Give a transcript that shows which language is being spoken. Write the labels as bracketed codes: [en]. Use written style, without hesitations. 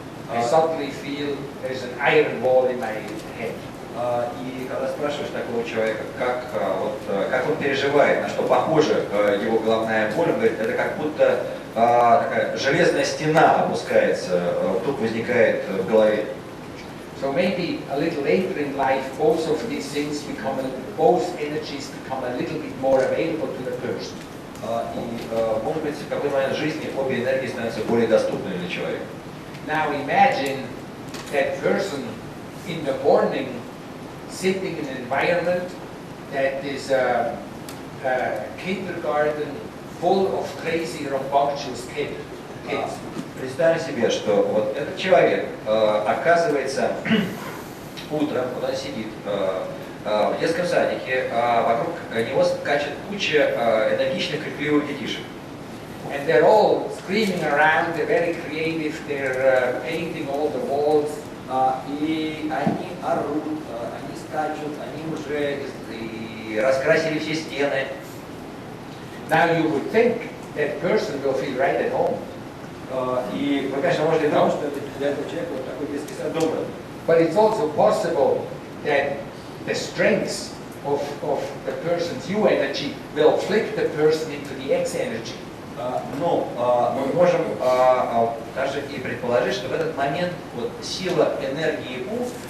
[en] I suddenly feel there's an iron wall in my head. [ru] И когда спрашиваешь такого человека, как он переживает, на что похожа его головная боль, он говорит, это как будто такая железная стена опускается, вдруг возникает в голове. [en] So maybe a little later in life, both of these things both energies become a little bit more available to the person. [ru] И, может быть, в какой-то момент жизни обе энергии становятся более доступными для человека. [en] Now imagine that person in the morning sitting in an environment that is a kindergarten full of crazy, rambunctious kids. [ru] Представим себе, что вот этот человек оказывается утром, вот он сидит в детском садике, вокруг него скачет куча энергичных, крикливых детишек. [en] And they're all screaming around, they're very creative, they're painting all the walls. [ru] И они орут, они скачут, они уже и раскрасили все стены. [en] Now you would think that person will feel right at home. [ru] И вы, конечно, можете думать, что для этого человека вот такой детский сад добрый. [en] But it's also possible that the strengths of the person's U energy will flick the person into the X energy. [ru] Но мы можем даже и предположить, что в этот момент вот сила энергии У